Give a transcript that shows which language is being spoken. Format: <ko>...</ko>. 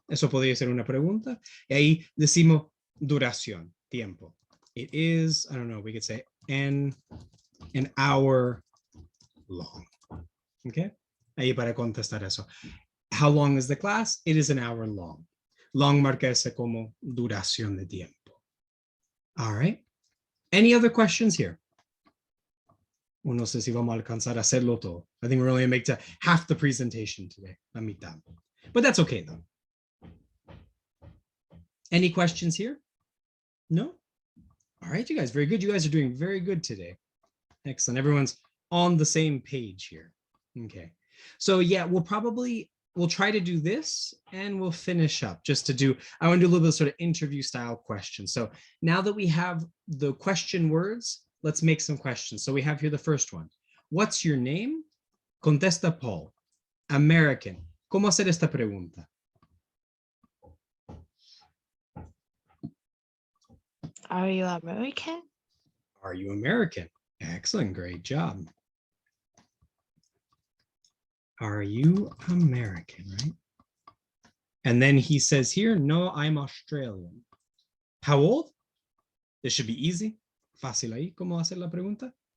<es>Eso podría ser una pregunta. Y ahí decimos duración, tiempo.</es> <en>It is, I don't know, we could say an hour long. Okay.</en> <es>Ahí para contestar eso.</es> <en>How long is the class? It is an hour long.</en> <es>Long marca ese como duración de tiempo.</es> <en>All right. Any other questions here?</en> <es>No sé si vamos a alcanzar a hacerlo todo.</es> <en>I think we're only going to make half the presentation today,</en> <es>la mitad.</es> <en>But that's okay though. Any questions here? No? All right, you guys, very good. You guys are doing very good today. Excellent. Everyone's on the same page here. Okay. So yeah, we'll try to do this and we'll finish up just to do, I want to do a little bit of sort of interview style questions. So now that we have the question words, let's make some questions. So we have here the first one. What's your name?</en> <es>Contesta</es> <en>Paul. American.</en> <es>¿Cómo hacer esta pregunta?</es> <en>Are you American? Are you American? Excellent, great job. Are you American, right? And then he says here, no, I'm Australian. How old? This should be easy.</en> <es>Fácil ahí, ¿cómo hacer la pregunta?</es>